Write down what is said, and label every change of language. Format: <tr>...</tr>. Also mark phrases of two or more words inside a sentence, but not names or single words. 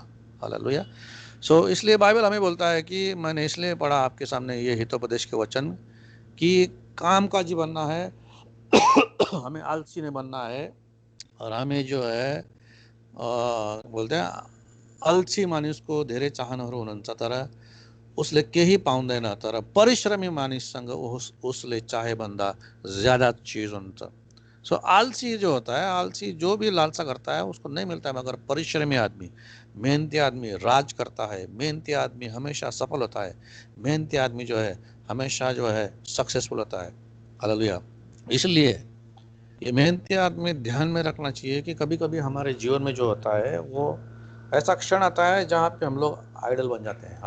<hi>हालेलुया। सो इसलिए बाइबल हमें बोलता है कि मैंने इसलिए पढ़ा आपके सामने ये हितोपदेश के वचन कि काम काजी बनना है हमें आलसी नहीं बनना है। और हमें जो है बोलते हैं</hi> <ne>आलसी मानिसको धेरै चाहनहरू हुनुहुन्छ, तर उसले केही पाउँदैन, तर परिश्रमी मानिससँग उसले चाहे भन्दा ज्यादा चीज हुन्छ।</ne> <hi>सो आलसी जो होता है, आलसी जो भी लालसा करता है उसको नहीं मिलता है, मगर परिश्रमी आदमी, मेहनती आदमी राज करता है। मेहनती आदमी हमेशा सफल होता है। मेहनती आदमी जो है हमेशा जो है सक्सेसफुल होता है। हालेलुया। इसलिए ये मेहनती आदमी ध्यान में रखना चाहिए कि कभी कभी हमारे जीवन में जो होता है वो ऐसा क्षण आता है जहाँ पे हम लोग आइडल बन जाते हैं।</hi>